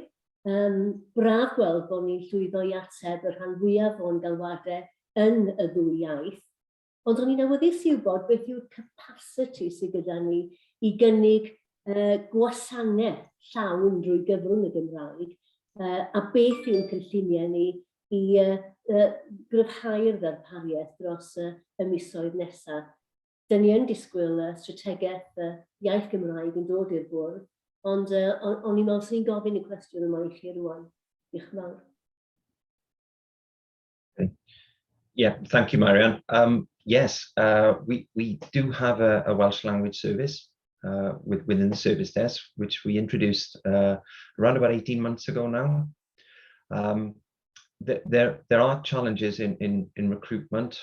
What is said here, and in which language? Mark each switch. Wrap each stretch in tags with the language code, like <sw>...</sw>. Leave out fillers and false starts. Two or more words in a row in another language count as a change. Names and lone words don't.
<cy>Braf gweld bod ni'n llwyddo i ateb y rhan fwyaf o'n galwadau yn y ddwy iaith, ond o'n i'n awyddus i wybod beth yw'r capacity sydd gyda ni i gynnig gwasanaeth llawn drwy gyfrwng y Gymraeg, a beth yw'n cynlluniau ni i gryfhau'r ddarpariaeth dros y misoedd nesaf. Dyn ni yn disgwyl strategaeth iaith Gymraeg yn dod i'r bwrdd, ond o'n i'n meddwl sy'n gofyn y cwestiwn yma i chi rwan. Diolch yn fawr.</cy> <en>Yeah, thank you, Marianne. Yes, we do have a Welsh language service within the service desk, which we introduced around about 18 months ago now. There are challenges in recruitment.</en>